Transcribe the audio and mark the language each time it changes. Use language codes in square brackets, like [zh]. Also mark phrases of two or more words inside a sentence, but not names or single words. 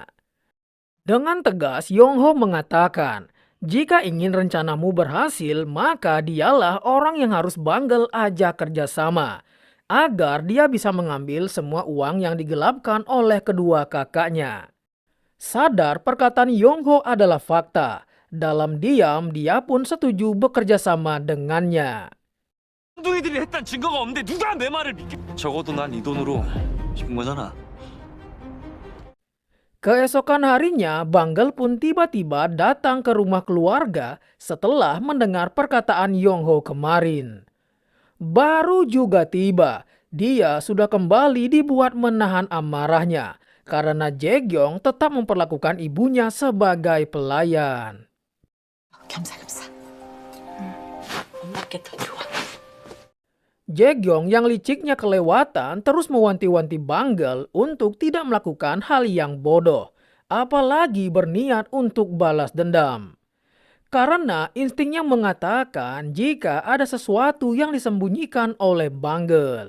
[id] Dengan tegas, Yongho mengatakan, jika ingin rencanamu berhasil, maka dialah orang yang harus Banggel ajak kerjasama, agar dia bisa mengambil semua uang yang digelapkan oleh kedua kakaknya. Sadar perkataan Yongho adalah fakta. Dalam diam, dia pun setuju bekerja sama dengannya. [ko] 엉덩이들이 했단 증거가 없는데 누가 내 말을 믿게? 적어도 난 이 돈으로 준 거잖아. [id] Keesokan harinya, Banggel pun tiba-tiba datang ke rumah keluarga setelah mendengar perkataan Yongho kemarin. Baru juga tiba, dia sudah kembali dibuat menahan amarahnya karena Jae-gyong tetap memperlakukan ibunya sebagai pelayan. [ko] 겸사겸사. 엄마께 더 좋아. [id] Jae-gyong yang liciknya kelewatan terus mewanti-wanti Banggel untuk tidak melakukan hal yang bodoh, apalagi berniat untuk balas dendam. Karena instingnya mengatakan jika ada sesuatu yang disembunyikan oleh Banggel.